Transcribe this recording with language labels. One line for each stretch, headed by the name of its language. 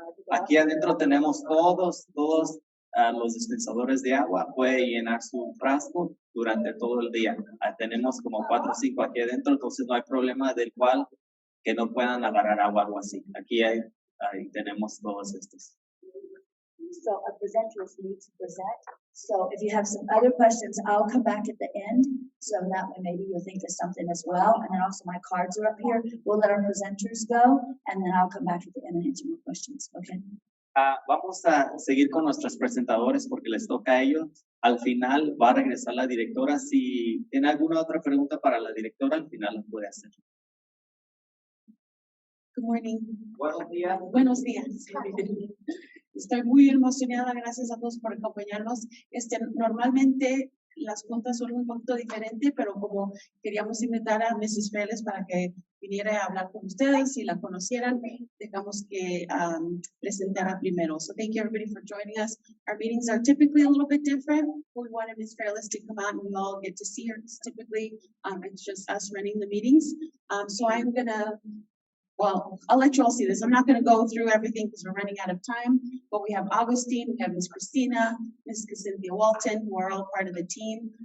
Spanish: Aquí adentro tenemos todos los dispensadores de agua, puede llenar su frasco durante todo el día. Tenemos como 4 o 5 aquí adentro, entonces no hay problema del cual que no puedan agarrar agua o algo así. Aquí ahí tenemos todos estos.
English: So our presenters need to present. So if you have some other questions, I'll come back at the end. So that way maybe you'll think of something as well. And then also my cards are up here. We'll let our presenters go and then I'll come back at the end and answer more questions. Okay.
Spanish: Vamos a seguir con nuestros presentadores porque les toca a ellos. Al final va a regresar la directora. Si tiene alguna otra pregunta para la directora, al final la puede hacer.
English: Good morning.
Spanish: Buenos días. Buenos días. Estoy muy emocionada, gracias a todos por acompañarnos. Normalmente las juntas son un poquito diferentes, pero como queríamos invitar a Mrs. Félix para que viniera a hablar con ustedes y la conocieran, dejamos que presentara primero.
English: So thank you everybody for joining us. Our meetings are typically a little bit different. We wanted Ms. Félix to come out and we all get to see her. Typically, it's just us running the meetings. So I'm gonna well, I'll let you all see this. I'm not gonna go through everything because we're running out of time, but we have Augustin, we have Miss Cristina, Miss Kacynthia.Walton, who are all part of the team.